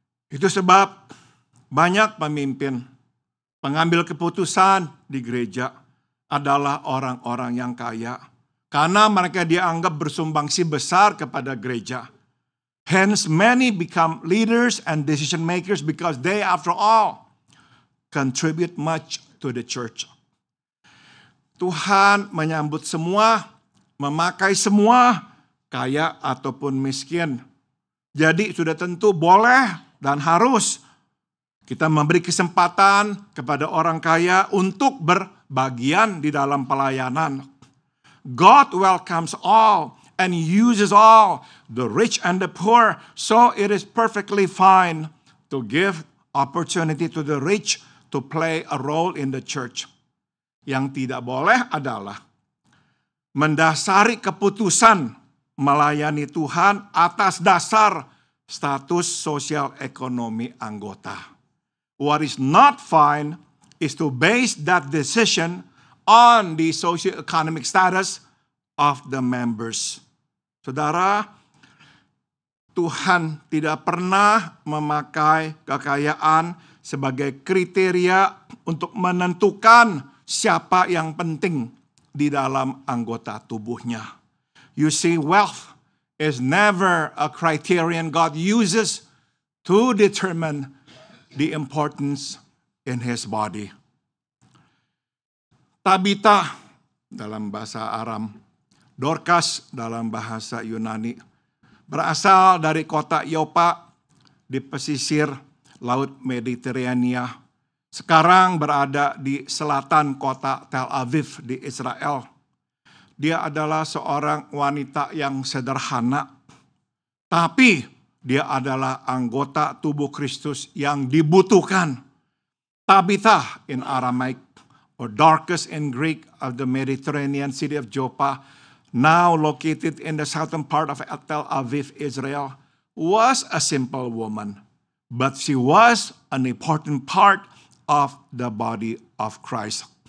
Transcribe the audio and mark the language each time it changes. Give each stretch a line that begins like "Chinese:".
Indonesian: Itu sebab banyak pemimpin, pengambil keputusan di gereja adalah orang-orang yang kaya. Karena mereka dianggap bersumbangsi besar kepada gereja.
English: Hence, many become leaders and decision makers because they, after all, contribute much to the church.
Indonesian: Tuhan menyambut semua, memakai semua, kaya ataupun miskin. Jadi sudah tentu boleh dan harus kita memberi kesempatan kepada orang kaya untuk berbagian di dalam pelayanan.
English: God welcomes all and uses all, the rich and the poor. So it is perfectly fine to give opportunity to the rich to play a role in the church.
Indonesian: Yang tidak boleh adalah mendasari keputusan melayani Tuhan atas dasar status sosial ekonomi anggota.
English: What is not fine is to base that decision on the socio-economic status of the members.
Indonesian: Saudara, Tuhan tidak pernah memakai kekayaan sebagai kriteria untuk menentukan siapa yang penting di dalam anggota tubuhnya.
English: You see, wealth is never a criterion God uses to determine the importance in His body.
Indonesian: Tabita dalam bahasa Aram, Dorcas dalam bahasa Yunani, berasal dari kota Yopa di pesisir Laut Mediterania. Sekarang berada di selatan kota Tel Aviv di Israel. Dia adalah seorang wanita yang sederhana, tapi dia adalah anggota tubuh Kristus yang dibutuhkan.
English: Tabitha in Aramaic, or Dorcas in Greek, of the Mediterranean city of Joppa, now located in the southern part of Tel Aviv, Israel, was a simple woman, but she was an important part of the body of Christ.